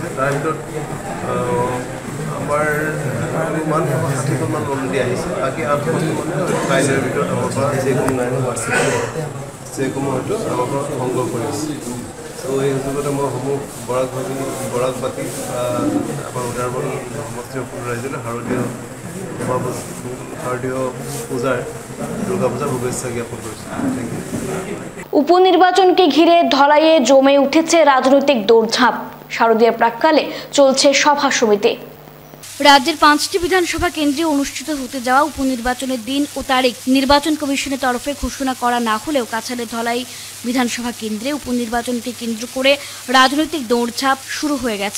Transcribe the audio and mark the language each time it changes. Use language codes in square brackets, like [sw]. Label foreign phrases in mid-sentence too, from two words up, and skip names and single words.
[as] তাৰ ভিতৰত আমাৰ অনুমান 60খনমান অলৰেডি আহিছে, বাকী 8খন কাইলৈৰ ভিতৰত আমাৰ পৰা চেকসমূহ হয়তো আমাৰ পৰা সংগ্ৰহ কৰি আছে। ত' এই সুযোগতে মই সমূহ বৰাকবাতি আমাৰ উধাৰবন্দ সমষ্টিৰ সকলো ৰাইজলৈ শাৰদীয় পূজাৰ দুর্গা পূজার শুভেচ্ছা জ্ঞাপন করেছি। [en] thank you. [bn] উপনির্বাচনকে ঘিরে ধলাইয়ে জমে উঠেছে রাজনৈতিক দৌড়ঝাঁপ। শারদীয়ার প্রাক্কালে চলছে সভা সমিতি। রাজ্যের 5টি বিধানসভা কেন্দ্রে অনুষ্ঠিত হতে যাওয়া উপনির্বাচনের দিন ও তারিখ নির্বাচন কমিশনের তরফে ঘোষণা করা না হলেও কাছাড়ের ধলাই বিধানসভা কেন্দ্রে উপনির্বাচনকে কেন্দ্র করে রাজনৈতিক দৌড়ঝাঁপ শুরু হয়ে গেছে।